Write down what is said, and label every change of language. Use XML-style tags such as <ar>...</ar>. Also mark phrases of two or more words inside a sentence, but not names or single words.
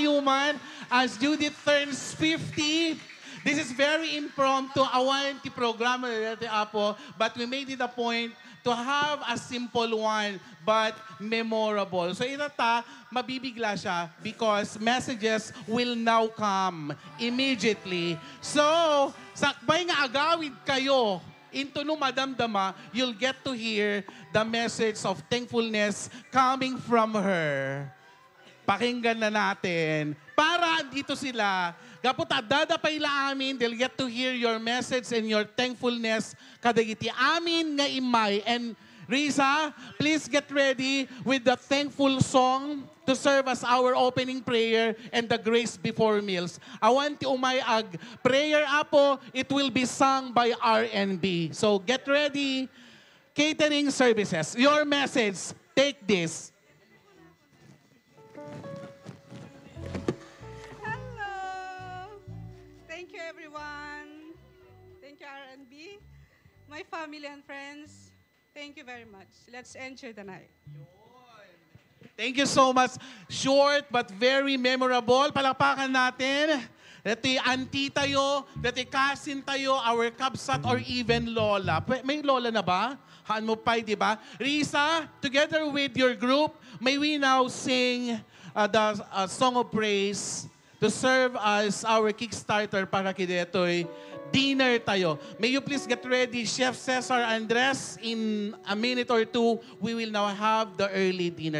<en>everyone, as Judith turns 50, this is very impromptu,</en> <ilo>awanti programa dati Apo,</ilo> <en>but we made it a point to have a simple one but memorable.</en> <ilo>So itata,</ilo> <tl>mabibigla siya</tl> <en>because messages will now come immediately. So,</en> <ilo>sakbay nga agawid kayo</ilo> <en>into no madamdama, you'll get to hear the message of thankfulness coming from her.</en> <tl>Pakinggan na natin. Para dito sila,</tl> <ilo>gaputa dadapay la amin,</ilo> <en>they'll get to hear your message and your thankfulness</en> <ilo>kadagiti amin nga imay.</ilo> <en>And Risa, please get ready with the thankful song to serve as our opening prayer and the grace before meals.</en> <ilo>Awanti umay ag prayer Apo,</ilo> <en>it will be sung by RNB. So get ready. Catering services, your message, take this. Thank you, everyone. Thank you, RNB. My family and friends, thank you very much. Let's enjoy the night. Thank you so much. Short but very memorable.</en> <tl>Palakpakan natin. Dati auntie tayo, dati cousin tayo,</tl> <en>our kabsat or even lola.</en> <tl>May lola na ba?</tl> <ilo>Haan mo pa'y,</ilo> <tl>di ba? Risa,</tl> <en>together with your group, may we now sing the song of praise to serve as our Kickstarter</en> <ilo>para kidetoy dinner tayo.</ilo> <en>May you please get ready, Chef Cesar Andres. In a minute or two, we will now have the early dinner.</en>